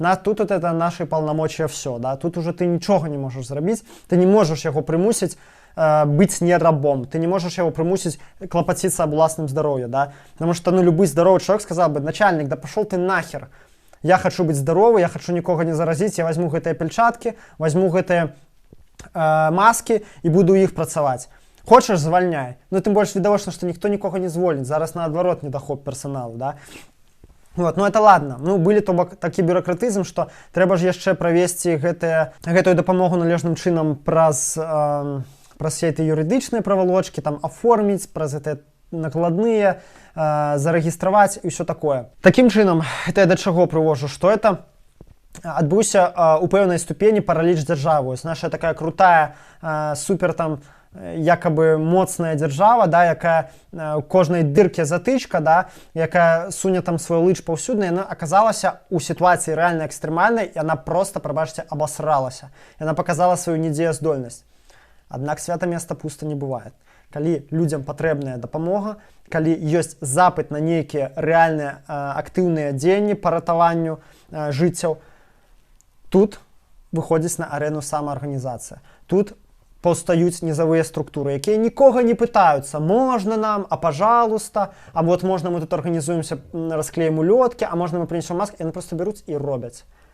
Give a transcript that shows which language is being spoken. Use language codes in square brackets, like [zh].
[ru] тут вот это наши полномочия все, да, тут уже ты ничего не можешь зрабіць, ты не можешь яго прымусіць быць не рабом, ты не можешь яго прымусіць клапаціцца об уласным здоровье, да, потому что, ну, любой здоровый человек сказал бы, начальник, да пошел ты нахер, я хочу быть здоровый, я хочу никого не заразить, я возьму гэтыя пельчатки, возьму гэтыя маски и буду их працаваць. [be] Хочешь, звольняй. Ну, тым больш відавочна, што ніхто нікога не звольніць. Зараз, наадварот, недахоп персоналу, да? [ru] Вот, ну, это ладно. [be] Ну, былі, то бок, такі бюракратызм, што трэба ж яшчэ правесці гэтую дапамогу належным чынам праз [ru] все эти [be] юрыдычныя правалочкі, там, аформіць, праз гэтыя накладныя, зарэгістраваць і ўсё такое. Такім чынам, это я да чаго прывожу, што это адбыўся у пэўнай ступені параліч дзяржавы. Вось наша такая крутая, супер там, якобы моцная дзяржава, да, якая у кожнай дырке затычка, да, якая суне там свой лыч паўсюдна, яна аказалася у сітуацыі рэальна экстрэмальнай, і яна просто, прабачце, абасралася. Яна паказала сваю недзеяздольнасць. Аднак свята места пуста не бывае. Калі людзям патрэбная дапамога, калі ёсць запыт на нейкія рэальныя актыўныя дзеянні па ратаванню жыццяў, тут выходзіць на арэну самаарганізацыя. Тут паўстаюць нізавыя структуры, якія нікога не пытаюцца, можна нам, [ru] а пожалуйста, а вот можна мы [be] тут арганізуемся, расклеім улёткі, а можна мы прынесем маскі, яны просто бяруць і робяць.